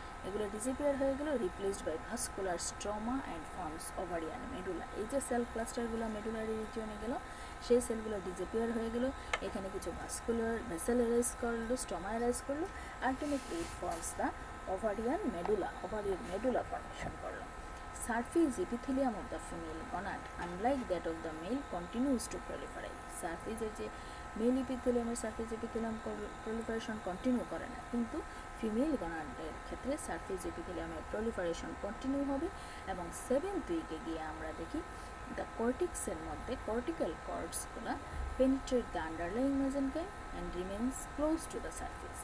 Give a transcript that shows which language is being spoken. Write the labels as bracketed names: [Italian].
[Bangla] এগুলো ডিসঅ্যাপিয়ার হয়ে গেল, [English] Replaced by vascular stroma and forms ovarian medulla. [Bangla] এই যে সেল ক্লাস্টারগুলো মেডুলারি রিজিয়নে গেল, সেই সেলগুলো ডিসঅ্যাপিয়ার হয়ে গেল, এখানে কিছু ভাস্কুলার ভেসেল এরাইজ করলো, স্ট্রমা এরাইজ করলো, [English] ultimately it forms the ovarian medulla, [Bangla] ovarian medulla formation করলো। [English] Surface epithelium of the female gonad, unlike that of the male, continues to proliferate. [Bangla] সারফেসের যে mail ইপিথেলিয়ামের surface epithelium proliferation continue করে না, কিন্তু female গনাডের ক্ষেত্রে surface এপিথেলিয়ামের proliferation continue হবে। এবং 7th উইকে গিয়ে আমরা দেখি দ্য কর্টিক্সের মধ্যে cortical কর্ডসগুলো [English] Penetrate the underlying mesenchyme and remains close to the surface.